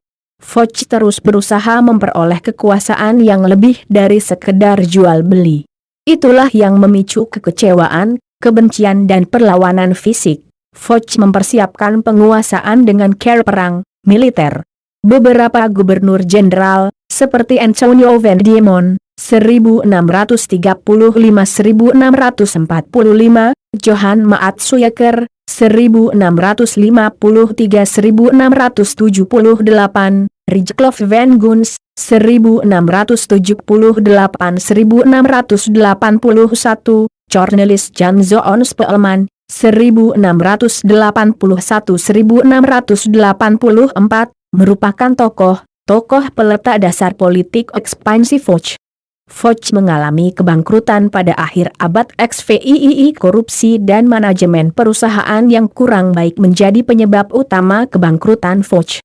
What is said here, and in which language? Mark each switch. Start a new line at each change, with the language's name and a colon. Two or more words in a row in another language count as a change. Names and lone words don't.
Indonesian: VOC terus berusaha memperoleh kekuasaan yang lebih dari sekedar jual beli. Itulah yang memicu kekecewaan, kebencian dan perlawanan fisik. VOC mempersiapkan penguasaan dengan cara perang, militer. Beberapa gubernur jenderal, seperti Antonio van Diemen, 1635-1645, Johan Maat-Suyeker, 1653-1678, Rijklof van Guns, 1678-1681, Cornelis Jan Zoon Spelman, 1681-1684, merupakan tokoh peletak dasar politik ekspansi VOC. VOC mengalami kebangkrutan pada akhir abad XVII. Korupsi dan manajemen perusahaan yang kurang baik menjadi penyebab utama kebangkrutan VOC.